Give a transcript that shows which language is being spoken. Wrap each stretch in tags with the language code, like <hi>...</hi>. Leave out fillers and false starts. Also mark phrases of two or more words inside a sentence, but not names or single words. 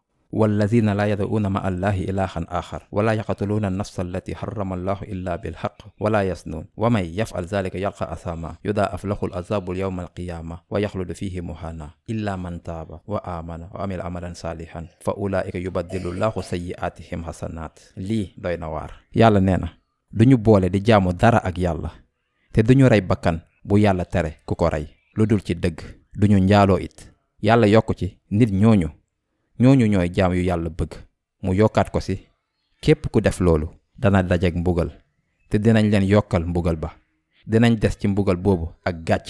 <ar>والذين لا يدعون مع الله إلها آخر ولا يقتلون النفس التي حرم الله إلا بالحق ولا يزنون ومن يفعل ذلك يلقى أثاما يضاعف له العذاب يوم القيامة ويخلد فيه مهانا إلا من تاب وآمن وعمل عملا صالحا فأولئك يبدل الله سيئاتهم حسنات</ar> <wo>lii doy na waar. yàlla nee na duñu boole di jaamu dara ak yàlla te duñu rey bakkan bu yàlla tere ku ko rey lu dul ci dëgg duñu njaaloo it. yàlla yokku ci nit ñooñu ñooy jaam yu yàlla bëgg mu yokkaat ko ci képp ku def loolu dana dajek mbugal te dinañ leen yokkal mbugal ba dinañ des ci mbugal boobu ak gàcce.</wo>